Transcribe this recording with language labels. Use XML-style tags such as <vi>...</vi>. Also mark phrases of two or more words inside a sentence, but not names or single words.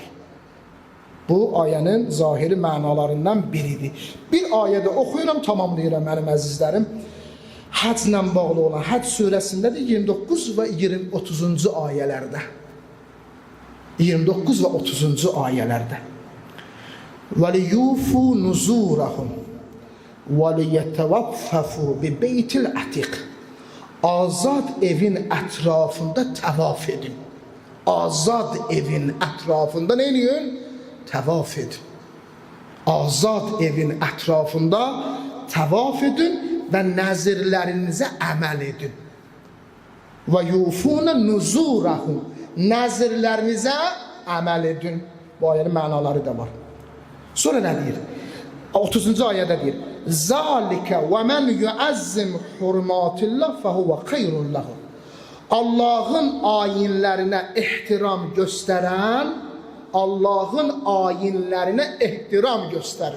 <az>Bu ayənin zahiri mənalarından biridir. Bir ayədə oxuyuram, tamamlayıram mənim əzizlərim. Həclə bağlı olan Həc surəsindədir 29 və 30-cu ayələrdə. 29 və 30-cu ayələrdə.</az> <ar>وَلِيُوفُوا نُزُورَهُمْ وَلِيَتَوَفَّفُوا بِبَيْتِ الْعَتِقِ</ar> <az>Azad evin ətrafında təvaf edin. Azad evin ətrafında nə edin? Təvaf edin. Azad evin ətrafında təvaf edin və nəzirlərinizə əməl edin.</az> <ar>وَيُوفُونَ نُزُورَهُمْ</ar> <az>Nəzirlərinizə əməl edin. Bu ayənin mənaları da var. Sonra nə deyir? 30-cu ayədə deyir.</az> <ar>ذلك ومن يعظم حرمات الله فهو خير له.</ar> <az>Allahın ayinlərinə ehtiram göstərən, Allahın ayinlərinə ehtiram göstərin.</az>